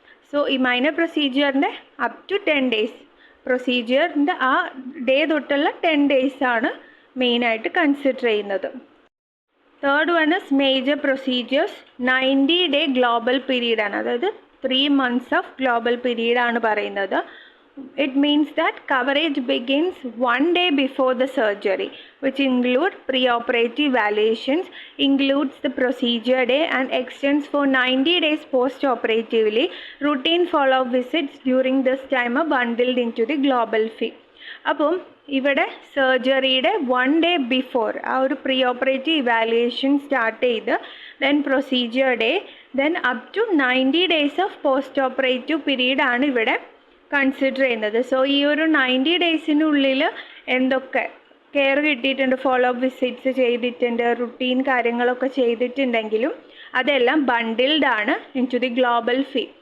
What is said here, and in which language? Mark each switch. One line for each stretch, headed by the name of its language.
Malayalam: So ഈ minor പ്രൊസീജിയറിൻ്റെ up to 10 days പ്രൊസീജിയറിൻ്റെ ആ day തൊട്ടുള്ള 10 days ആണ് മെയിനായിട്ട് കൺസിഡർ ചെയ്യുന്നത്.
English: Third one is major procedures.
Malayalam: 90-day global period ആണ്, അതായത് 3 months ഓഫ് ഗ്ലോബൽ പീരീഡ് ആണ് പറയുന്നത്.
English: It means that coverage begins 1 day before the surgery, which include preoperative evaluations, includes the procedure day and extends for 90 days post-operatively. Routine follow-up visits during this time are bundled into the global fee.
Malayalam: അപ്പം ഇവിടെ സർജറിയുടെ 1 day before ആ ഒരു pre operative evaluation start ചെയ്ത് then procedure day then up to 90 days of post operative period ആണ് ഇവിടെ consider ചെയ്യുന്നത്. So ഈ ഒരു 90 daysനുള്ളിൽ എന്തൊക്കെ കെയർ കിട്ടിയിട്ടുണ്ട്, ഫോളോ അപ്പ് വിസിറ്റ്സ് ചെയ്തിട്ടുണ്ട്, റുട്ടീൻ കാര്യങ്ങളൊക്കെ ചെയ്തിട്ടുണ്ടെങ്കിലും അതെല്ലാം ബണ്ടിൽഡ് ആണ്
English: Into the global fee.